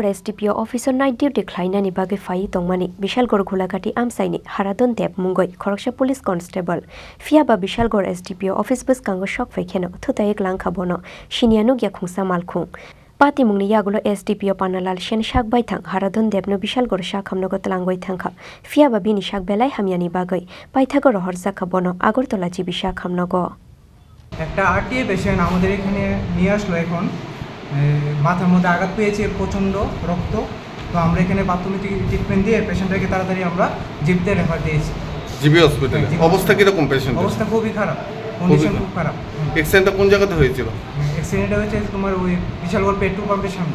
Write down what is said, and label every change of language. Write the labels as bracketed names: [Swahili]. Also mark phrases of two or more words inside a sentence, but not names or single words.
[Kok Borok] STPO officer night duty khlainani bage fai tongmani Bishalgor khulagati amsaini Haradon Deb mungoi Khoroksa police constable fiaba Bishalgor STPO office bus kango shok fekheno thutai eklang khabono Shinianu gya khungsa malkhung pati mungni yagulo STPO Panalal Shen shak bai thang Haradon Deb no Bishalgor shakhamno gotlangoi thangkha fiaba bini shak belai hamyani bagai paithago rohorja khabono Agortola jibi shakhamno go [Bangla] একটা আরটিএ পেশেন্ট আমাদের এখানে নিয়ে আসলো এখন মাথার মধ্যে আঘাত পেয়েছে প্রচন্ড রক্ত তো আমরা এখানে প্রাথমিক ট্রিটমেন্ট দিয়ে পেশেন্টটাকে তাড়াতাড়ি আমরা জিবিতে রেফার দিয়েছি জিবি হসপিটালে অবস্থা কি রকম পেশেন্টের অবস্থা খুবই খারাপ কন্ডিশন খুব খারাপ অ্যাক্সিডেন্টটা কোন জায়গাতে হয়েছিল অ্যাক্সিডেন্টটা হয়েছে তোমার ওই বিশালগড় পেট্রোল পাম্পের সামনে